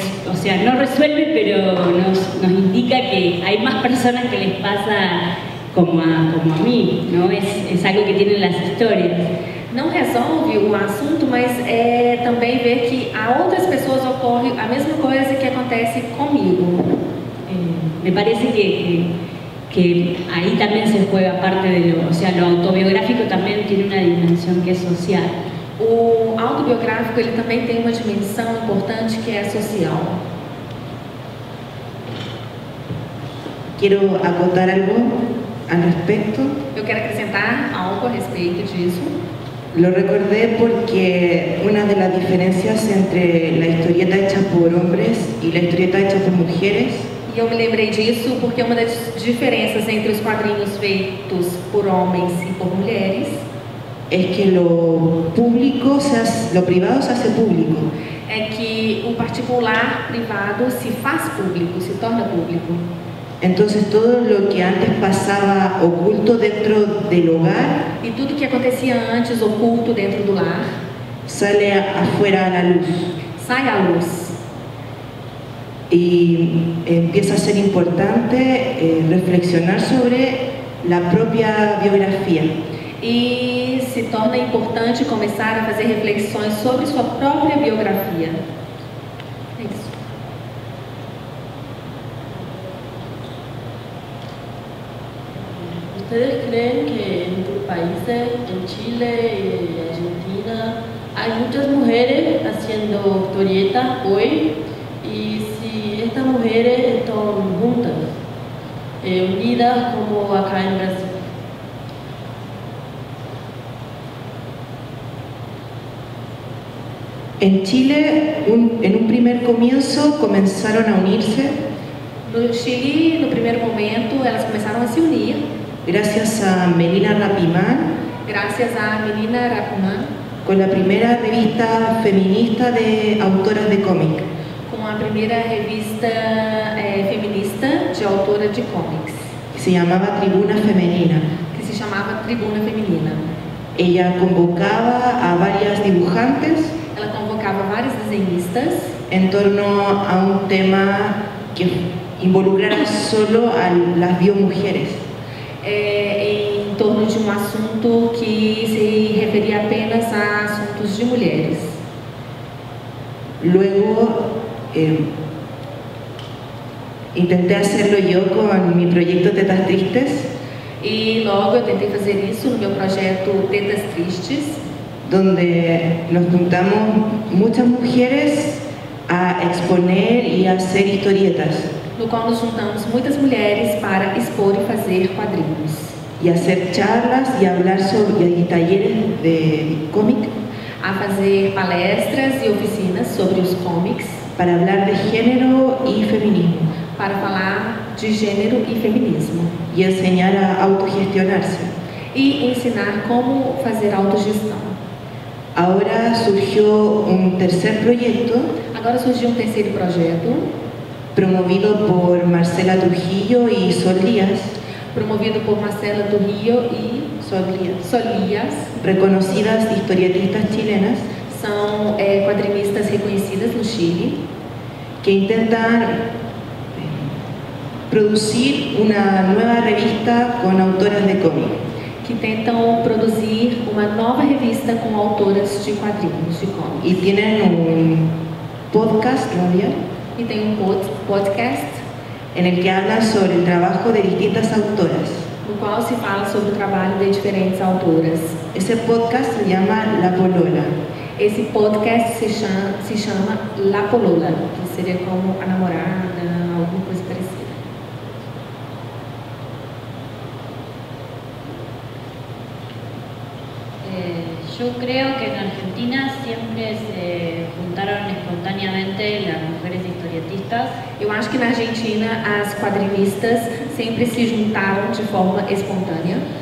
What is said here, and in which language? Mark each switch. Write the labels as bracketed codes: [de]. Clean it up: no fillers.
[es] O sea, no resuelve, pero nos indica que hay más personas que les pasa como a mí, ¿no? Es algo que tienen las historias. [pt] Não resolve o assunto, mas também ver que a outras pessoas ocorre a mesma coisa que acontece comigo. [es] Me parece que ahí también se juega parte de lo autobiográfico también tiene una dimensión que es social. [pt] O autobiográfico ele também tem uma dimensão importante que é social. [es] Quiero acotar algo al respecto. [pt] Eu quero acrescentar algo a respeito disso. [es] Lo recordé porque una de las diferencias entre la historieta hecha por hombres y la historieta hecha por mujeres [pt] E eu me lembrei disso porque uma das diferenças entre os quadrinhos feitos por homens e por mulheres [es] es que lo privado se hace público. [pt] É que o particular privado se faz público, se torna público. [es] Entonces todo lo que antes pasaba oculto dentro del hogar [pt] E tudo que acontecia antes oculto dentro do lar [es] sale afuera a la luz. [pt] sai à luz. [es] y empieza a ser importante reflexionar sobre la propia biografía. [pt] E se torna importante começar a fazer reflexões sobre sua própria biografia. É isso. [es] ¿Ustedes creen que en tus países, en Chile y Argentina, hay muchas mujeres haciendo historietas hoy? Y si estas mujeres están juntas, unidas como acá en Brasil. En Chile, en un primer comienzo, comenzaron a unirse [pt] No Chile, no primeiro momento, elas começaram a se unir, [es] gracias a Melina Rapimán, [pt] graças a Melina Rapimán, [es] con la primera revista feminista de autoras de cómic. [pt] com a primeira revista feminista de autora de cómics, [es] Que se llamaba Tribuna Femenina. [pt] que se chamava Tribuna Feminina. [es] Ella convocaba a varias dibujantes [pt] Ela convocava vários desenhistas [es] en torno a un tema que involucrara solo a las biomujeres. [pt] Em torno de assunto que se referia apenas a assuntos de mulheres. [es] Luego intenté hacerlo yo con mi proyecto Tetas Tristes, [pt] E logo eu tentei fazer isso no meu projeto Tetas Tristes, [es] donde nos juntamos muchas mujeres a exponer y a hacer historietas [pt] no qual nos juntamos muitas mulheres para expor e fazer quadrinhos, [es] y hacer charlas y hablar sobre y talleres de cómic [pt] a fazer palestras e oficinas sobre os cómics, [es] para hablar de género y feminismo [pt] para falar de gênero e feminismo [es] y enseñar a autogestionarse. [pt] e ensinar como fazer autogestão. [es] Ahora surgió un tercer proyecto [pt] Agora surgiu um terceiro projeto, [es] promovido por Marcela Trujillo y Sol Díaz, [pt] promovido por Marcela do Rio e Solías, [es] reconocidas historietistas chilenas, [pt] são quadrinistas reconhecidas no Chile, [es] que intentan producir una nueva revista con autoras de cómic. [pt] que tentam produzir uma nova revista com autoras de quadrinhos, de cómics. [es] Y tienen un podcast, ¿no? [pt] E tem um podcast [es] En el que hablan sobre el trabajo de distintas autoras. [pt] no qual se fala sobre o trabalho de diferentes autoras. [es] Ese podcast se llama La Polola. [pt] Esse podcast se chama La Polola, que seria como a namorada, alguma coisa parecida. [es] Yo creo que en Argentina siempre se juntaron espontáneamente las mujeres historietistas. [pt] Eu acho que na Argentina as quadrinistas sempre se juntaram de forma espontânea,